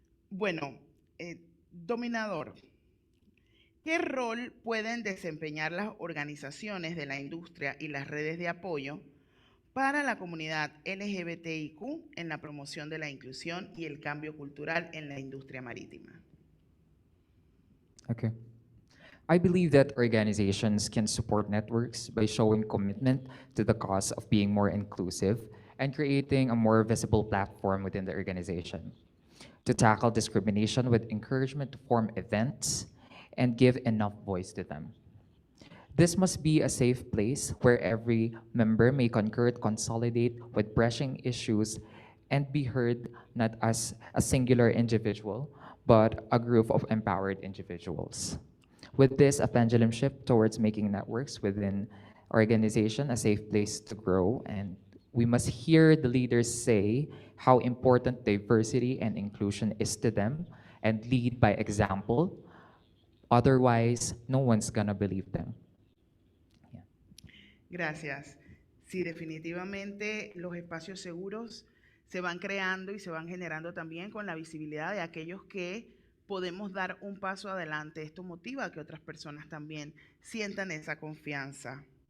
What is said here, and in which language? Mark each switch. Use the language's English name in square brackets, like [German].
[Spanish] Bueno, Dominador, ¿qué rol pueden desempeñar las organizaciones de la industria y las redes de apoyo para la comunidad LGBTIQ en la promoción de la inclusión y el cambio cultural en la industria marítima? [English] Okay. I believe that organizations can support networks by showing commitment to the cause of being more inclusive and creating a more visible platform within the organization. To tackle discrimination with encouragement to form events and give enough voice to them. This must be a safe place where every member may concur, consolidate with brushing issues and be heard not as a singular individual, but a group of empowered individuals. With this, a pendulum shift towards making networks within organization a safe place to grow, and we must hear the leaders say how important diversity and inclusion is to them and lead by example. Otherwise, no one's gonna believe them. Yeah. [Spanish] Gracias. Sí, definitivamente los espacios seguros se van creando y se van generando también con la visibilidad de aquellos que podemos dar un paso adelante. Esto motiva a que otras personas también sientan esa confianza.